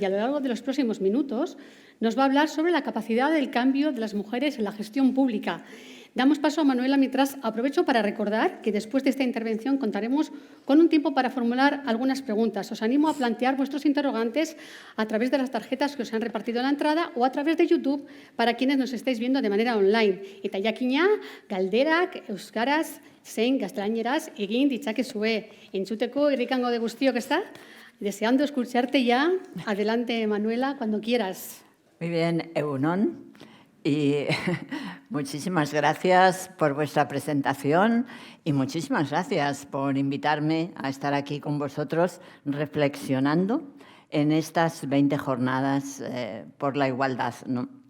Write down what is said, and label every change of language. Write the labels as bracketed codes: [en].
[es] Y a lo largo de los próximos minutos nos va a hablar sobre la capacidad del cambio de las mujeres en la gestión pública. Damos paso a Manuela, mientras aprovecho para recordar que después de esta intervención contaremos con un tiempo para formular algunas preguntas. Os animo a plantear vuestros interrogantes a través de las tarjetas que os han repartido en la entrada o a través de YouTube para quienes nos estáis viendo de manera online. [eu] Eta jakina, galderak, euskaraz, zein gaztelaniaraz egin ditzakezue. Entzuteko irrikango de guztiok, [es] ¿está? Deseando escucharte ya. Adelante, Manuela, cuando quieras. Muy bien, Egunon. Y muchísimas gracias por vuestra presentación y muchísimas gracias por invitarme a estar aquí con vosotros reflexionando en estas 20 jornadas por la igualdad, ¿no?